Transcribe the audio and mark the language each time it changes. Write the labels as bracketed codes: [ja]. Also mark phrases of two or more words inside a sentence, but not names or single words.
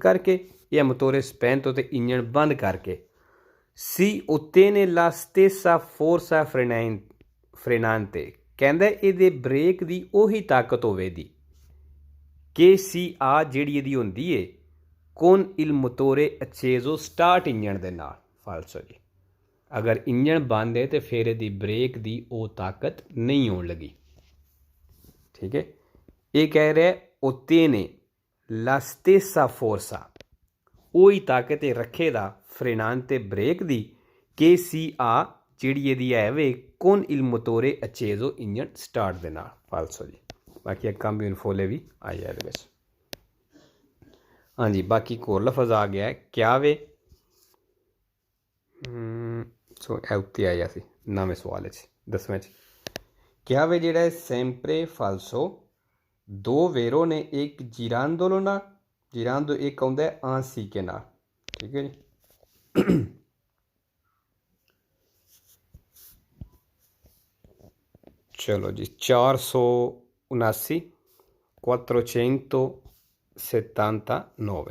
[pa] ਕਰਕੇ ਜਾਂ [it] motore spento [pa] ਤੇ ਇੰਜਣ ਬੰਦ ਕਰਕੇ [it] si ottiene la stessa forza frenante [pa] ਕਹਿੰਦਾ ਇਹਦੇ ਬ੍ਰੇਕ ਦੀ ਉਹੀ ਤਾਕਤ ਹੋਵੇਗੀ ਕਿ si ਆ ਜਿਹੜੀ ਇਹਦੀ ਹੁੰਦੀ ਹੈ [it] con il motore acceso [pa] ਸਟਾਰਟ ਇੰਜਣ ਦੇ ਨਾਲ ਫਾਲਸੋ ਜੀ ਅਗਰ ਇੰਜਣ ਬੰਦ ਹੈ ਤੇ ਫਿਰ ਇਹਦੀ ਬ੍ਰੇਕ ਦੀ ਉਹ ਤਾਕਤ ਨਹੀਂ ਹੋਣ ਲੱਗੀ ਠੀਕ ਹੈ ਇਹ ਕਹਿ ਰਿਹਾ [it] ottiene la stessa forza [pa] ਉਹੀ ਤਾਕਤ ਇਹ ਰੱਖੇਗਾ frenante ਬ੍ਰੇਕ ਦੀ ਕਿ si ਆ ਜਿਹੜੀ ਇਹਦੀ ਹੈ ਵੇ [it] con il motore acceso [pa] ਇੰਜਣ ਸਟਾਰਟ ਦੇ ਨਾਲ ਫਾਲਸੋ ਜੀ ਬਾਕੀ [it] cambio in folle [pa] ਵੀ ਆਇਆ ਇਹਦੇ ਵਿੱਚ ਹਾਂਜੀ ਬਾਕੀ ਇੱਕ ਹੋਰ ਲਫ਼ਜ਼ ਆ ਗਿਆ ਕਿਆ ਵੇ ਸੋ ਇਹ ਉੱਤੇ ਆਇਆ ਸੀ ਨਵੇਂ ਸਵਾਲ 'ਚ 10ਵੇਂ 'ਚ ਕਿਆ ਵੇ ਜਿਹੜਾ ਹੈ [it] sempre falso [pa] ਦੋ ਵੇਰੋ ਨੇ ਇੱਕ girandolo ਨਾਲ girando ਇੱਕ ਆਉਂਦਾ ਹੈ anziché ਨਾਲ ਠੀਕ ਹੈ ਜੀ ਚਲੋ ਜੀ 479 480 79।